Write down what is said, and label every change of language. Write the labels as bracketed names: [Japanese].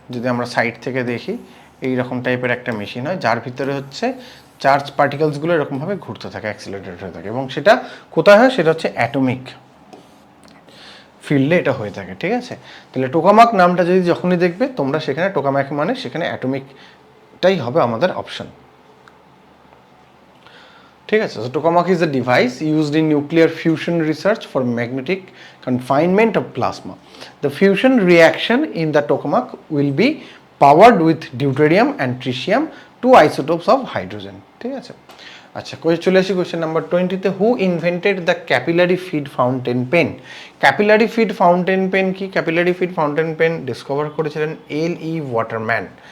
[Bangla] যদি আমরা সাইড থেকে দেখি এই রকম টাইপের একটা মেশিন হয়, যার ভিতরে হচ্ছে চার্জ পার্টিকেলসগুলো এরকমভাবে ঘুরতে থাকে, অ্যাক্সিলারেটেড হয়ে থাকে, এবং সেটা কোথায় হয়, সেটা হচ্ছে অ্যাটমিক ফিল্ডে এটা হয়ে থাকে, ঠিক আছে। তাহলে টোকামাক নামটা যদি যখনই দেখবে তোমরা, সেখানে টোকামাক মানে সেখানে অ্যাটমিকটাই হবে আমাদের অপশন, ঠিক আছে। [English] So tokamak is a device used in nuclear fusion research for magnetic confinement of plasma. The fusion reaction in the tokamak will be powered with deuterium and tritium, 2 isotopes of hydrogen. [Bangla] ঠিক আছে, আচ্ছা চলে আসি question number 20-তে। [English] Who invented the capillary feed fountain pen? [Bangla] Capillary feed fountain pen কি? Capillary feed fountain pen discover করেছিলেন L.E. Waterman.